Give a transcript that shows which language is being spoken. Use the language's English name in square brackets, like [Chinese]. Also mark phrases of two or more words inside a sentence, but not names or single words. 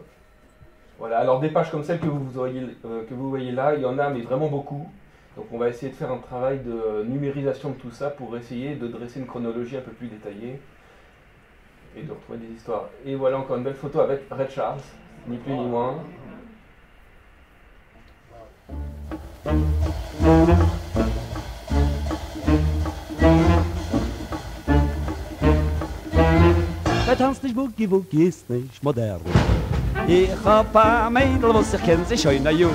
[French] Voilà, alors des pages comme celles que vous voyez là, il y en a, mais vraiment beaucoup. Donc on va essayer de faire un travail de numérisation de tout ça pour essayer de dresser une chronologie un peu plus détaillée et de retrouver des histoires. Et voilà encore une belle photo avec Ray Charles, ni plus ni moins. [German] Der tanzt nicht Boogie Woogie ist nicht modern. Ich hab ein Mädel, was ich kenn sie schon ein Jahr.